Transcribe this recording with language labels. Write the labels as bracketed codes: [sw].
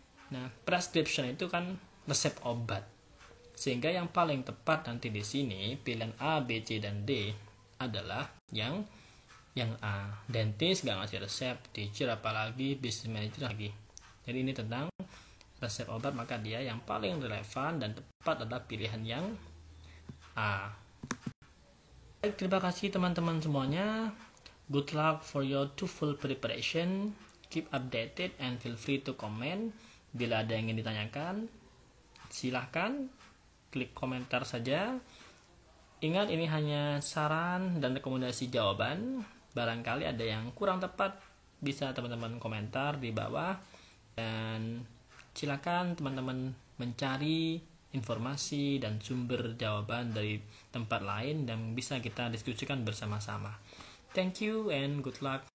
[id] Nah, prescription itu kan resep obat. Sehingga yang paling tepat nanti di sini pilihan A, B, C, dan D adalah yang A. Dentist gak ngasih resep, teacher apalagi, business manager lagi. Jadi ini tentang resep obat, maka dia yang paling relevan dan tepat adalah pilihan yang A. Baik, terima kasih teman-teman semuanya. [en] Good luck for your TOEFL preparation. Keep updated and feel free to comment. [id] Bila ada yang ingin ditanyakan, silahkan klik komentar saja. Ingat, ini hanya saran dan rekomendasi jawaban. Barangkali ada yang kurang tepat, bisa teman-teman komentar di bawah. Dan silakan teman-teman mencari informasi dan sumber jawaban dari tempat lain dan bisa kita diskusikan bersama-sama. [en] Thank you and good luck.